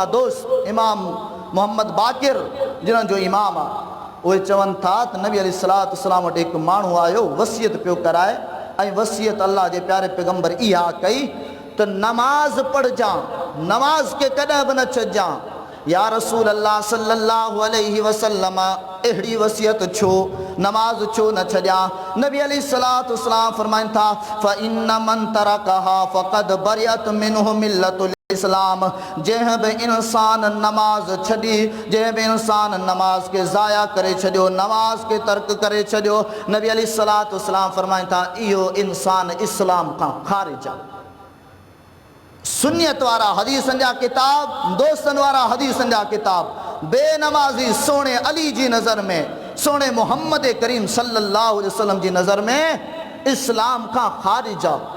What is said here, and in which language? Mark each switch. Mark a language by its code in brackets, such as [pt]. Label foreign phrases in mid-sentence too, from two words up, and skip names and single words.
[sd] दोस्त इमाम मोहम्मद बाक़िर जिन्हनि जो इमाम आहे, उहे चवनि था त नबी [ar] عليه الصلاة والسلام [sd] वटि हिकु माण्हू आयो वसियत पियो कराए, ऐं वसियत अल्लाह जे प्यारे पैगंबर इहा कई त नमाज़ पढ़जां, नमाज़ खे कॾहिं बि न छॾिजां। [ar] يا رسول الله صلى الله عليه وسلم [sd] अहिड़ी वसियत छो, नमाज़ छो न छॾियां? नबी अलैहिस्सलातु वस्सलाम फरमाइनि था [ar] فإن من تركها فقد برئت منه ملة الإسلام. [sd] जंहिं बि इंसान नमाज़ छॾी, जंहिं बि इंसान नमाज़ खे ज़ाया करे छॾियो, नमाज़ खे तर्क करे छॾियो, नबी [ar] عليه الصلاة والسلام [sd] फरमाइनि था इहो इंसान इस्लाम खां ख़ारिज आहे। सुन्नियत वारा हदीसनि जा किताब, दोस्तनि वारा हदीसनि जा किताब, बेनमाज़ी सोणे अली जी नज़र में, सोणे मोहम्मद करीम [ar] صلى الله عليه وسلم [sd] जी नज़र में इस्लाम खां ख़ारिज आहे।